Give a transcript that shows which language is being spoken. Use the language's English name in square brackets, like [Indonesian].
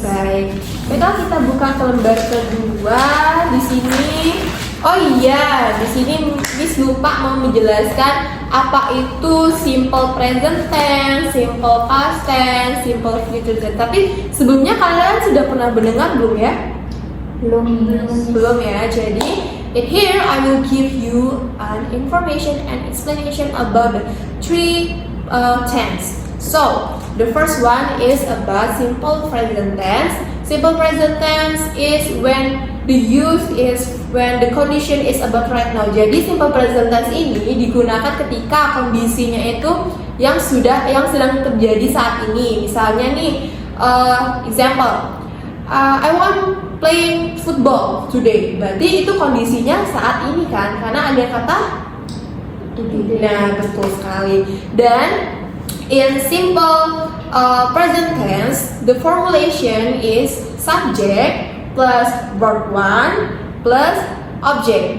[Indonesian] Baik. Baiklah, kita buka ke lembar kedua di sini. Oh iya, di sini Miss lupa mau menjelaskan apa itu simple present tense, simple past tense, simple future tense. Tapi sebelumnya kalian sudah pernah mendengar belum ya? Belum, Miss. Belum ya. Jadi [English] in here I will give you an information and explanation about the three tense. So the first one is about simple present tense. Simple present tense is when the use is when the condition is about right now. [Indonesian] Jadi simple present tense ini digunakan ketika kondisinya itu yang sedang terjadi saat ini. Misalnya nih, [English] example, I want playing football today. [Indonesian] Berarti itu kondisinya saat ini kan, karena ada kata [English] Today. [Indonesian] nah, betul sekali. [English] Dan in simple present tense, the formulation is subject plus verb 1 plus object.